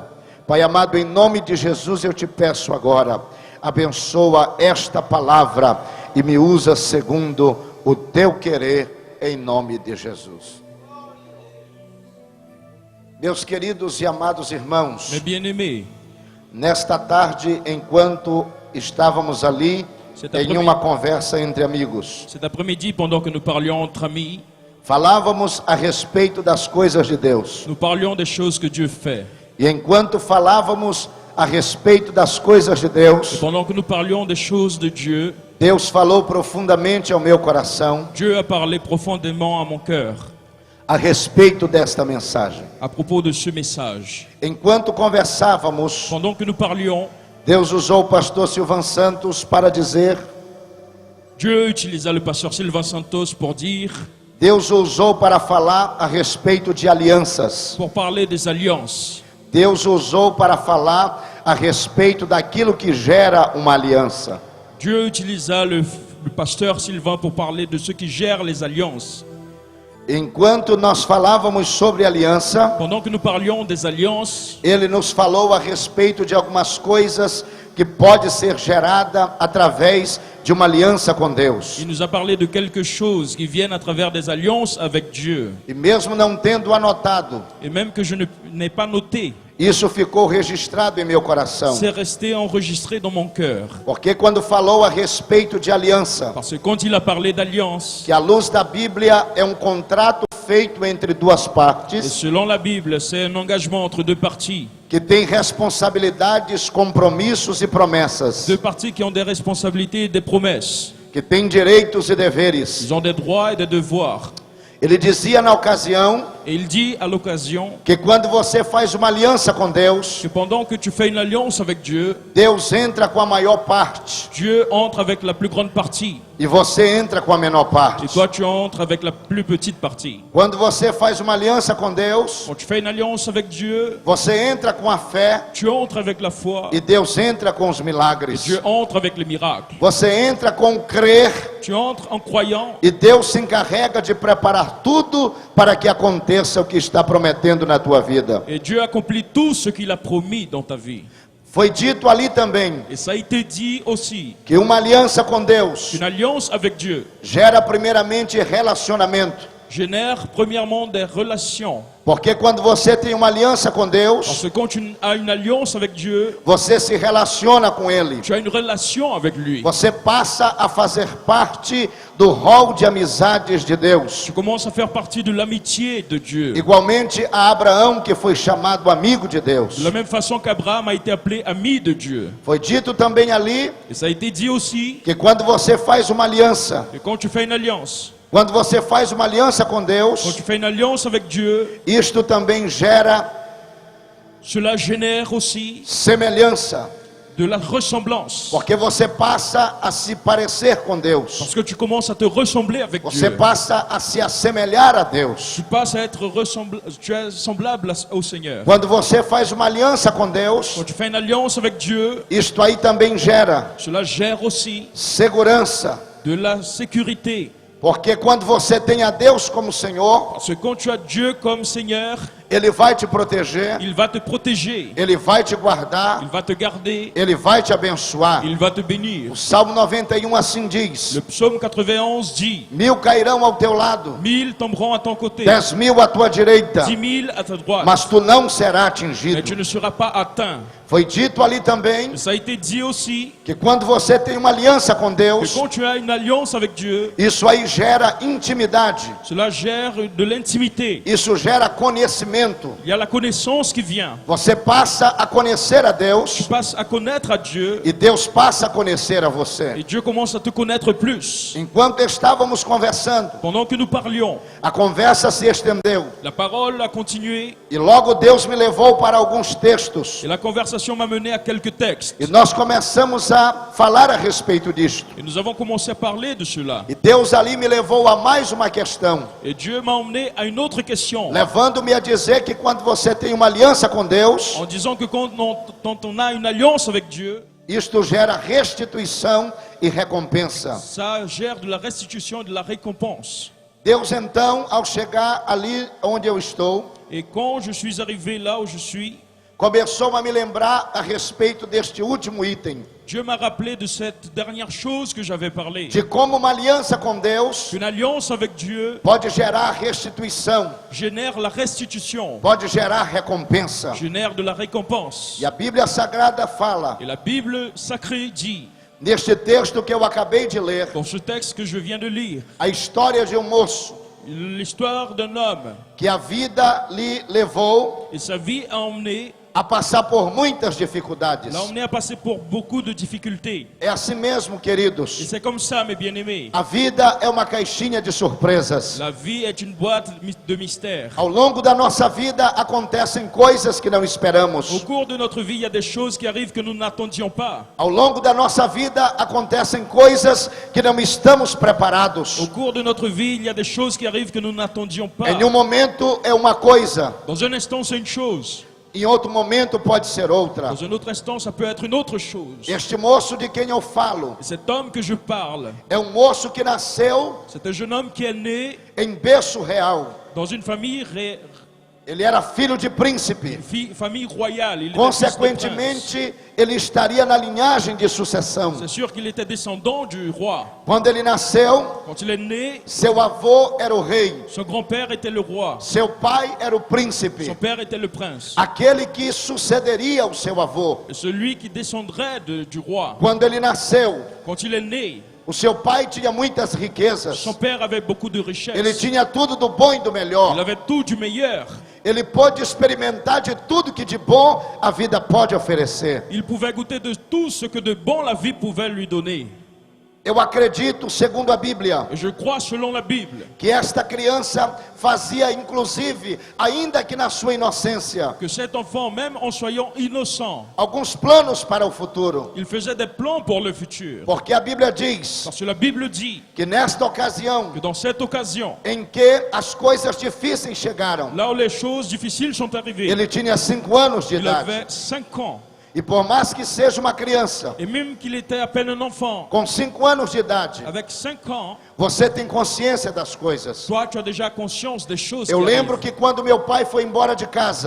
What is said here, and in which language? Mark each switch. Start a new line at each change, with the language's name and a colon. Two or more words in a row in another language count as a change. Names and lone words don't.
Portuguese: Pai amado, em nome de Jesus eu te peço agora, abençoa esta palavra e me usa segundo o teu querer, em nome de Jesus. Meus queridos e amados irmãos,
French: Mes bien-aimés,
Portuguese: nesta tarde, enquanto estávamos ali em uma conversa entre amigos,
French: cet après-midi, pendant que nous parlions entre amis,
Portuguese: falávamos a respeito das coisas de Deus.
French: nous parlions des choses que Dieu fait.
Portuguese: E enquanto falávamos a respeito das coisas de
French: Et
Portuguese: Deus,
French: pendant que nous parlions des choses de Dieu,
Portuguese: Deus falou profundamente ao meu coração
French: Dieu a parlé profondément à mon cœur
Portuguese: a respeito desta mensagem.
French: à propos de ce message.
Portuguese: Enquanto conversávamos,
French: Pendant que nous parlions,
Portuguese: Deus usou o pastor Silvan Santos para dizer,
French: Dieu utilisa le pasteur Sylvain Santos pour dire,
Portuguese: Deus o usou para falar a respeito de alianças.
French: pour parler des alliances.
Portuguese: Deus o usou para falar a respeito daquilo que gera uma aliança.
French: Dieu utilisa le pasteur Sylvain pour parler de ceux qui gèrent les alliances.
Portuguese: Enquanto nós falávamos sobre aliança,
French: Pendant que nous parlions des alliances,
Portuguese: ele nos falou a respeito de algumas coisas que pode ser gerada através de uma aliança com Deus.
French: il nous a parlé de quelque chose qui viennent à travers des alliances avec Dieu.
Portuguese: E mesmo não tendo anotado,
French: Et même que je n'ai pas noté,
Portuguese: isso ficou registrado em meu coração.
French: c'est resté enregistré dans mon cœur.
Portuguese: Porque quando falou a respeito de aliança,
French: Parce que quand il a parlé d'alliance,
Portuguese: que à luz da Bíblia é um contrato feito entre duas
French: et
Portuguese: partes,
French: selon la Bible, c'est un engagement entre 2 parties.
Portuguese: que tem responsabilidades, compromissos e promessas,
French: 2 parties qui ont des responsabilités et des promesses.
Portuguese: que tem direitos e deveres.
French: Ils ont des droits et des devoirs.
Portuguese: Ele dizia na ocasião
French: Et il dit à l'occasion
Portuguese: que quando você faz uma aliança com Deus,
French: que pendant que tu fais une alliance avec Dieu,
Portuguese: Deus entra com a maior parte
French: Dieu entre avec la plus grande partie.
Portuguese: e você entra com a menor
French: Et
Portuguese: parte.
French: toi, tu entres avec la plus petite partie.
Portuguese: Quando você faz uma aliança com Deus,
French: Quand tu fais une alliance avec Dieu,
Portuguese: você entra com a fé
French: tu entres avec la foi.
Portuguese: e Deus entra com os
French: Et
Portuguese: milagres.
French: Dieu entre avec les miracles.
Portuguese: Você entra com o crer
French: Tu entres en croyant.
Portuguese: e Deus se encarrega de preparar tudo para que aconteça o que está prometendo na tua vida.
French: Et Dieu accomplit tout ce qu'il a promis dans ta vie.
Portuguese: Foi dito ali também
French: Et ça a été dit aussi.
Portuguese: que uma aliança com Deus
French: Une alliance avec Dieu
Portuguese: gera primeiramente relacionamento.
French: génère premièrement des relations.
Portuguese: Porque quando você tem uma aliança com Deus,
French: Parce que quand tu as une alliance avec Dieu,
Portuguese: você se relaciona com Ele.
French: tu as une relation avec lui.
Portuguese: Você passa a fazer parte do rol de amizades de Deus.
French: Tu commences à faire partie de l'amitié de Dieu.
Portuguese: Igualmente a Abraão, que foi chamado amigo de Deus.
French: De la même façon qu'Abraham a été appelé ami de Dieu.
Portuguese: Foi dito também ali
French: Et ça a été dit aussi
Portuguese: que quando você faz uma aliança,
French: que quand tu fais une alliance,
Portuguese: quando você faz uma aliança com
French: quand
Portuguese: Deus,
French: tu fais une alliance avec Dieu,
Portuguese: isto também gera
French: cela génère aussi
Portuguese: semelhança.
French: de la ressemblance.
Portuguese: Porque você passa a se parecer com Deus.
French: Parce que tu commences à te ressembler avec
Portuguese: Você
French: Dieu.
Portuguese: passa a se assemelhar a Deus.
French: Tu passes à être tu es semblable au Seigneur.
Portuguese: Quando você faz uma aliança com Deus,
French: Quand tu fais une alliance avec Dieu,
Portuguese: isto aí também gera
French: cela gère aussi
Portuguese: segurança.
French: de la sécurité.
Portuguese: Porque quando você tem a Deus como Senhor,
French: Parce que quand tu as Dieu comme Seigneur,
Portuguese: Ele vai te proteger,
French: Il va te protéger.
Portuguese: Ele vai te guardar,
French: Il va te garder.
Portuguese: Ele vai te abençoar.
French: Il va te bénir.
Portuguese: O Salmo 91 assim diz:
French: Le psaume 91 dit,
Portuguese: 1000 cairão ao teu lado,
French: 1000 tomberont à ton côté,
Portuguese: 10.000 à tua direita,
French: 10 000 à ta droite,
Portuguese: mas tu não serás
French: mais tu
Portuguese: atingido.
French: ne seras pas atteint.
Portuguese: Foi dito ali também
French: Ça a été dit aussi
Portuguese: que quando você tem uma aliança com
French: que
Portuguese: Deus,
French: quand tu as une alliance avec Dieu,
Portuguese: isso aí gera intimidade,
French: cela gère de l'intimité.
Portuguese: isso gera conhecimento.
French: Il y a la connaissance qui vient.
Portuguese: Você passa a conhecer a
French: Tu
Portuguese: Deus
French: passes à connaître à Dieu
Portuguese: e Deus passa a conhecer a
French: et
Portuguese: você.
French: Dieu commence à te connaître plus.
Portuguese: Enquanto estávamos conversando,
French: Pendant que nous parlions,
Portuguese: a conversa se estendeu
French: la parole a continué
Portuguese: e logo Deus me levou para alguns textos
French: et la conversation m'a mené à quelques textes.
Portuguese: e nós começamos a falar a respeito disto.
French: Et nous avons commencé à parler de cela.
Portuguese: E Deus ali me levou a mais uma questão,
French: Et Dieu m'a emmené à une autre question,
Portuguese: levando-me a dizer que quando você tem uma aliança com Deus,
French: en disant que quand on a une alliance avec Dieu,
Portuguese: isto gera restituição e recompensa.
French: ça gère de la restitution et de la récompense.
Portuguese: Deus então, ao chegar ali onde eu estou,
French: Et quand je suis arrivé là où je suis,
Portuguese: começou a me lembrar a respeito deste último item,
French: Dieu m'a rappelé de cette dernière chose que j'avais parlé.
Portuguese: de como uma aliança com Deus
French: Une alliance avec Dieu
Portuguese: pode gerar restituição,
French: génère la restitution,
Portuguese: pode gerar recompensa.
French: génère de la récompense.
Portuguese: E a Bíblia Sagrada fala,
French: Et la Bible sacrée dit,
Portuguese: neste texto que eu acabei de ler,
French: dans ce texte que je viens de lire,
Portuguese: a história de um moço
French: l'histoire d'un homme
Portuguese: que a vida lhe levou
French: et sa vie a emmené,
Portuguese: a passar por muitas dificuldades.
French: l'a emmené à passer pour beaucoup de difficultés.
Portuguese: É assim mesmo,
French: Et
Portuguese: queridos.
French: c'est comme ça, mes bien-aimés.
Portuguese: A vida é uma caixinha de surpresas.
French: La vie est une boîte de mystères.
Portuguese: Ao longo da nossa vida acontecem coisas que não
French: Au
Portuguese: esperamos.
French: cours de notre vie, il y a des choses qui arrivent que nous n'attendions pas.
Portuguese: Ao longo da nossa vida acontecem coisas que não estamos preparados.
French: Au cours de notre vie, il y a des choses qui arrivent que nous n'attendions pas.
Portuguese: Em um momento é uma coisa,
French: Dans un instant, c'est une chose.
Portuguese: em outro momento pode ser outra.
French: Dans un autre instant, ça peut être une autre chose.
Portuguese: Este moço de quem eu falo
French: Et cet homme que je parle,
Portuguese: é um moço que nasceu
French: c'est un jeune homme qui est né
Portuguese: em berço real.
French: dans une famille,
Portuguese: Ele era filho de príncipe.
French: famille royale. Il était fils de prince.
Portuguese: Consequentemente, ele estaria na linhagem de sucessão.
French: C'est sûr qu'il était descendant du roi.
Portuguese: Quando ele nasceu,
French: Quand il est né,
Portuguese: seu avô era o rei,
French: son grand-père était le roi.
Portuguese: seu pai era o
French: Son
Portuguese: príncipe,
French: père était le prince.
Portuguese: aquele que sucederia ao seu avô.
French: Et celui qui descendrait du roi.
Portuguese: Quando ele nasceu,
French: Quand il est né,
Portuguese: o seu pai tinha muitas riquezas.
French: son père avait beaucoup de
Portuguese: Ele
French: richesses.
Portuguese: tinha tudo do bom e do
French: Il
Portuguese: melhor.
French: avait tout du meilleur.
Portuguese: Ele pôde experimentar de tudo que de bom a vida pode oferecer.
French: Il pouvait goûter de tout ce que de bon la vie pouvait lui donner.
Portuguese: Eu acredito, segundo a Bíblia,
French: Et je crois, selon la Bible,
Portuguese: que esta criança fazia, inclusive, ainda que na sua inocência,
French: que cet enfant, même en soyant innocent,
Portuguese: alguns planos para o futuro.
French: il faisait des plans pour le futur.
Portuguese: Porque a Bíblia diz
French: Parce que la Bible dit
Portuguese: que nesta ocasião
French: que dans cette occasion,
Portuguese: em que as coisas difíceis chegaram,
French: là où les choses difficiles sont arrivées,
Portuguese: ele tinha 5 anos de
French: il
Portuguese: idade.
French: avait 5 ans.
Portuguese: E por mais que seja uma criança,
French: Et même qu'il était à peine un enfant,
Portuguese: com 5 anos de idade,
French: avec 5 ans,
Portuguese: você tem consciência das coisas.
French: toi, tu as déjà conscience des choses
Portuguese: Eu
French: qui
Portuguese: lembro
French: arrivent.
Portuguese: que quando meu pai foi embora de casa,